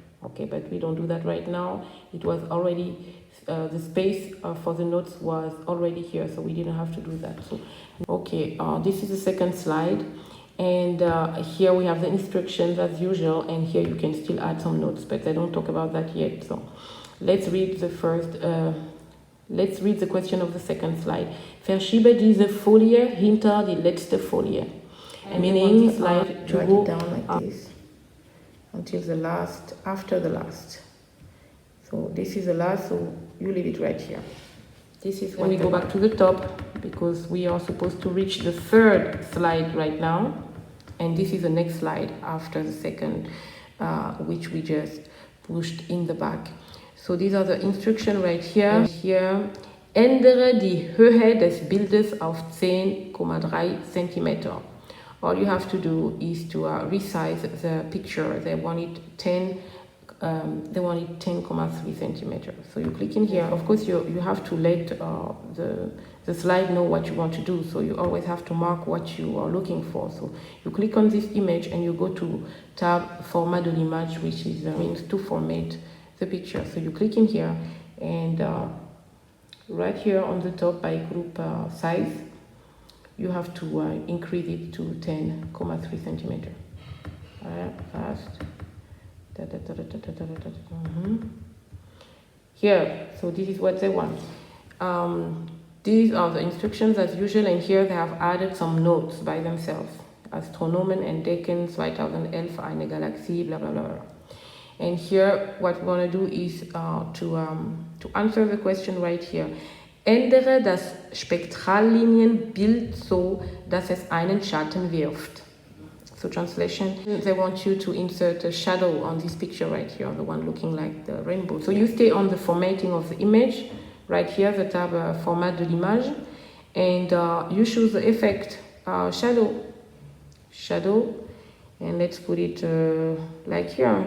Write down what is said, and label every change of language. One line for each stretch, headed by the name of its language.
English: Okay, but we don't do that right now. It was already the space for the notes was already here, so we didn't have to do that. So okay, this is the second slide, and here we have the instructions as usual, and here you can still add some notes, but I don't talk about that yet. So let's read the first. Let's read the question of the second slide.
German: Verschiebe diese Folie hinter die letzte Folie.
English: Meaning slide to go down like this until the last, after the last. So this is the last, so you leave it right here. This is when we go back to the top, because we are supposed to reach the third slide right now, and this is the next slide after the second, which we just pushed in the back. So these are the instructions right here.
German: Here, ändere die Höhe des Bildes auf 10,3 cm.
English: All you have to do is to resize the picture. They want it 10,3 centimeters. So you click in here. Of course, you have to let the slide know what you want to do. So you always have to mark what you are looking for. So you click on this image and you go to tab Format de l'image, which is means to format the picture. So you click in here, and right here on the top by group size, you have to increase it to 10,3 centimeters. Fast. Here, so this is what they want. These are the instructions as usual, and here they have added some notes by themselves.
German: Astronomen entdecken 2011 eine Galaxie, blah blah blah.
English: And here, what we want to do is to answer the question right here.
German: Ändere das Spektrallinienbild so, dass es einen Schatten wirft.
English: So translation, they want you to insert a shadow on this picture right here, the one looking like the rainbow. So you stay on the formatting of the image, right here, the tab Format de l'image, and you choose the effect shadow, and let's put it like here.